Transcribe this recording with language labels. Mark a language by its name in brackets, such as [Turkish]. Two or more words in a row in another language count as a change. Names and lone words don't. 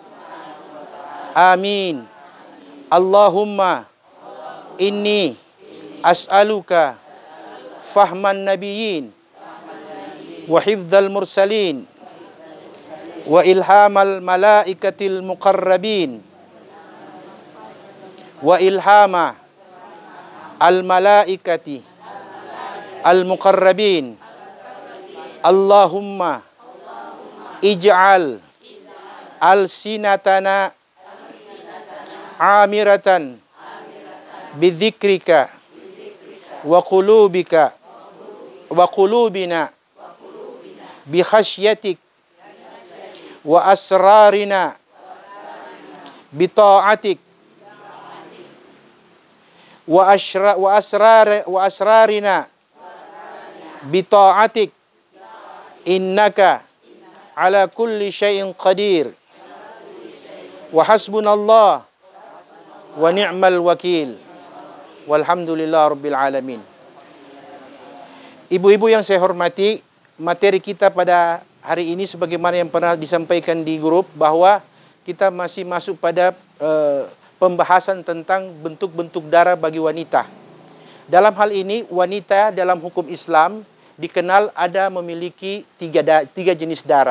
[Arabic] آمين. اللهم إني أسألك فهم النبيين وحفظ المرسلين وإلهام الملائكة المقربين وإلهام الملائكة المقربين. اللهم اجعل ألسنتنا عامرة بذكرك وقلوبك وقلوبنا بخشيتك وأسرارنا بطاعتك وأسرارنا بطاعتك إنك على كل شيء قدير وحسبنا الله ونعم الوكيل والحمد لله رب العالمين. [Indonesian] Ibu-ibu yang saya hormati, materi kita pada hari ini sebagaimana yang pernah disampaikan di grup bahwa kita masih masuk pada pembahasan tentang bentuk-bentuk darah bagi wanita. Dalam hal ini, wanita dalam hukum Islam dikenal ada memiliki tiga jenis darah.